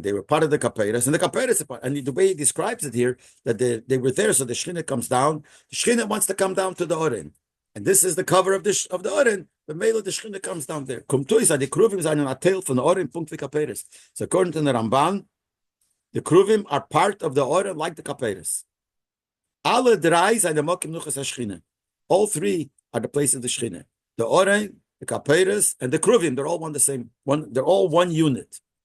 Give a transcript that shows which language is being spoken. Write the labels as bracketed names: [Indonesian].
[English] They were part of the Kaperes, and the Kaperes are part. And the way he describes it here, that they were there, so the Shechina comes down. The Shechina wants to come down to the Oren. And this is the cover of the Oren. The Mela, the Shechina comes down there. The Kruvim are in a tail from the Oren, punkt Kaperes. So according to the Ramban, the Kruvim are part of the Oren like the Kaperes. [Yiddish] Alle drei sind Mokim Nuchas HaShechina. [English] All three are the place of the Shechina. The Oren, the Kaperes, and the Kruvim, they're all they're all one unit.